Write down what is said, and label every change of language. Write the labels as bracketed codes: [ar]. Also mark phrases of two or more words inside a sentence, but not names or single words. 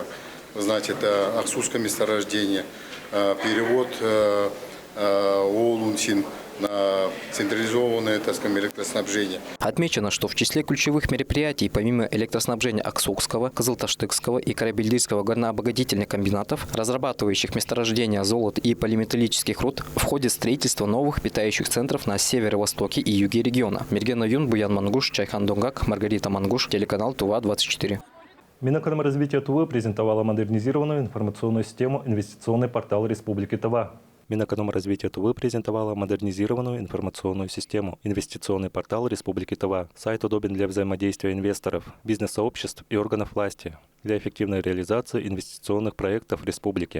[ru] Вы знаете, это Аксусское месторождение, перевод Олунсин на централизованное, так скажем, электроснабжение. Отмечено, что в числе ключевых мероприятий, помимо электроснабжения Аксукского, Кызылташтыкского и Карабельдырского горнообогатительных комбинатов, разрабатывающих месторождения золота и полиметаллических руд, входит строительство новых питающих центров на северо-востоке и юге региона. Мирген Юн, Буян Мангуш, Чайхан Донгак, Маргарита Мангуш, телеканал ТУВА-24. Минэкономразвития Тувы презентовала модернизированную информационную систему «Инвестиционный портал Республики Тува». Минэкономразвития Тувы презентовала модернизированную информационную систему «Инвестиционный портал Республики Тува». Сайт удобен для взаимодействия инвесторов, бизнес-сообществ и органов власти для эффективной реализации инвестиционных проектов республики.